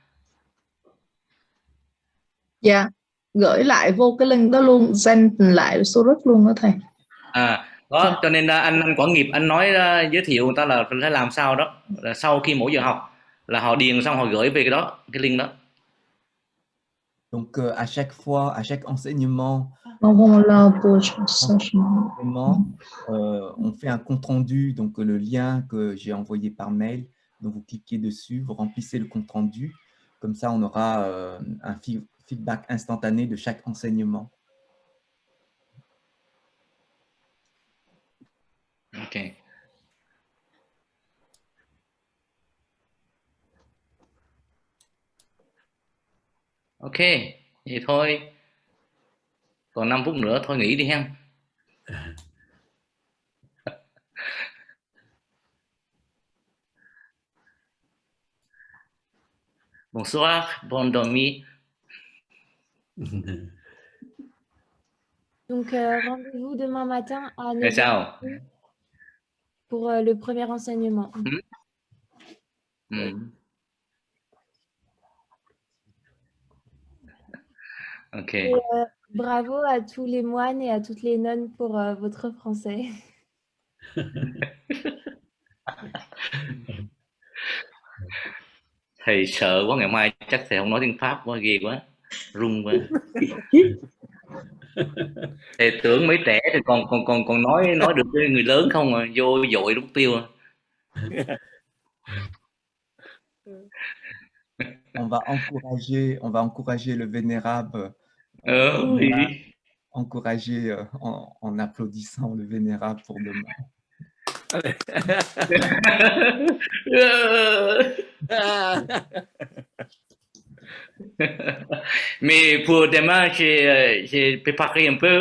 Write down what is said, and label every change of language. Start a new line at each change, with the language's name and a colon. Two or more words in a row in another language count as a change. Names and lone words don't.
Vietnamese: Dạ, gửi lại vô cái link đó luôn, send lại số rất luôn đó thầy. Đó, cho nên anh Quảng Nghiệp anh nói giới thiệu người ta là phải làm sao đó, là sau khi mỗi giờ học là họ điền xong họ gửi về cái đó, cái link đó.
French: Donc à chaque fois, à chaque enseignement, on fait un compte rendu, donc le lien que j'ai envoyé par mail, donc vous cliquez dessus, vous remplissez le compte rendu, comme ça on aura un feedback instantané de chaque enseignement. Ok.
Vietnamese: Ok, vậy thôi. Còn 5 phút nữa thôi nghỉ đi ha.
French: Bonsoir, bonne nuit. Donc rendez-vous demain matin à 9h pour le premier enseignement. Ok. Et, bravo à tous les moines et à toutes les nonnes pour votre français.
Vietnamese: Thầy sợ quá, ngày mai chắc thầy không nói tiếng Pháp quá, ghê quá, run quá. Thầy tưởng mấy trẻ thì còn nói được với người lớn không à, vô dội lúc tiêu.
French: On va encourager le vénérable Oui. Encourager en applaudissant le Vénérable pour demain. Mais pour demain, j'ai préparé un peu.